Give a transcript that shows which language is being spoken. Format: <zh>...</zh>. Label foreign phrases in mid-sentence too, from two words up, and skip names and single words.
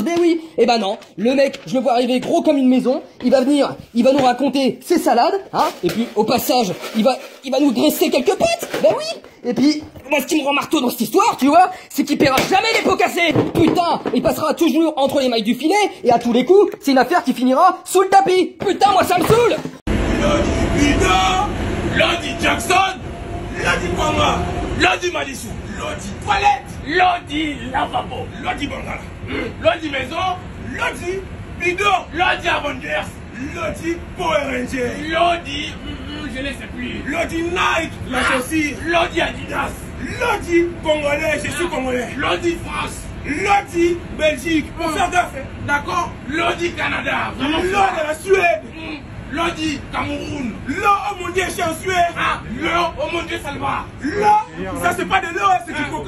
<fr>Mais oui, et ben non, le mec, je le vois arriver gros comme une maison, il va venir, il va nous raconter ses salades, hein, et puis au passage, il va nous dresser quelques pâtes. Ben oui. Et puis, moi ce qui me rend marteau dans cette histoire, tu vois, c'est qu'il paiera jamais les pots cassés. Putain, il passera toujours entre les mailles du filet, et à tous les coups, c'est une affaire qui finira sous le tapis. Putain, moi ça me saoule. Lodi Bida, Lodi Jackson, Lodi Kwanga, Lodi Madissou, Lodi Toilette, Lodi Lavabo, Lodi Bangala, Lodi Maison, Lodi Bidon, Lodi Avengers, Lodi Power Ranger, Lodi, je ne sais plus, Lodi Nike, la chaussure, Lodi Adidas, Lodi Congolais, je suis Congolais, Lodi France, Lodi Belgique, pour faire gaffe, d'accord, Lodi Canada, Lodi la Suède, Lodi Cameroun, l'eau oh mon Dieu, je suis en Suède, ah, l'eau oh mon Dieu, Salva, l'eau, ça c'est pas de l'eau, c'est du coca.</fr>